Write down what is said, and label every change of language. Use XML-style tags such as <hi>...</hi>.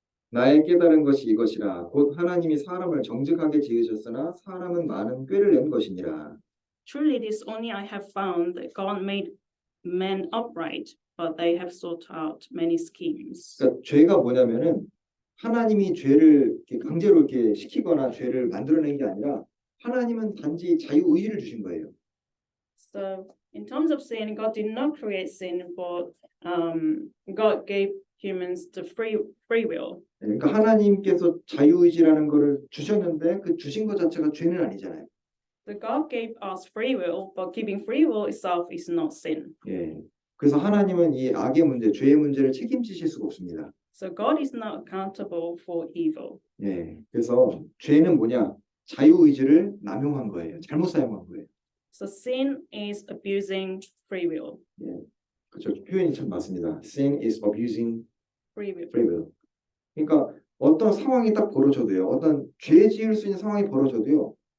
<ko>나의 깨달은 것이 이것이라 곧 하나님이 사람을 정직하게 지으셨으나 사람은 많은 꾀를 낸 것이니라.</ko> <en>Truly, this only I have found that God made men upright, but they have sought out many schemes.</en> <ko>그러니까 죄가 뭐냐면은 하나님이 죄를 이렇게 강제로 이렇게 시키거나 죄를 만들어낸 게 아니라 하나님은 단지 자유의지를 주신 거예요.</ko> <en>So, in terms of sin, God did not create sin, but God gave humans the free will.</en> <ko>그러니까 하나님께서 자유의지라는 거를 주셨는데 그 주신 것 자체가 죄는 아니잖아요.</ko> <en>So God gave us free will, but giving free will itself is not sin.</en> <ko>예. 그래서 하나님은 이 악의 문제, 죄의 문제를 책임지실 수가 없습니다.</ko> <en>So God is not accountable for evil.</en> <ko>예. 그래서 죄는 뭐냐? 자유의지를 남용한 거예요. 잘못 사용한 거예요.</ko> <en>So sin is abusing free will.</en> <ko>예. 그렇죠. 표현이 참 맞습니다.</ko> <en>Sin is abusing Free will. free will.</en> <ko>그러니까 어떤 상황이 딱 벌어져도요. 어떤 죄 지을 수 있는 상황이 벌어져도요.</ko>